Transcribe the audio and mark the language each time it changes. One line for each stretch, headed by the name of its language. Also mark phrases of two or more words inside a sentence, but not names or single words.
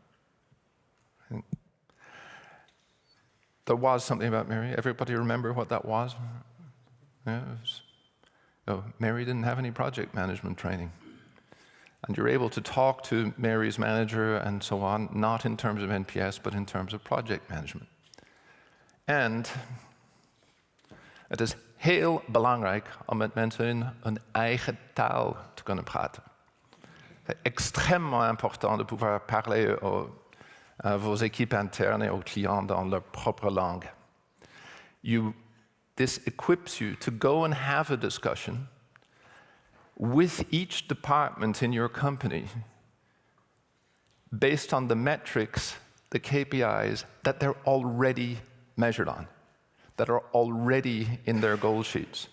English: There was something about Mary. Everybody remember what that was? Yeah, Mary didn't have any project management training. And you're able to talk to Mary's manager and so on, not in terms of NPS, but in terms of project management.
Dutch: And het is heel belangrijk om met mensen in hun eigen taal te kunnen praten.
French: C'est extrêmement important de pouvoir parler à vos équipes internes et aux clients dans leur propre langue.
English: This equips you to go and have a discussion with each department in your company based on the metrics, the KPIs that they're already measured on, that are already in their goal sheets.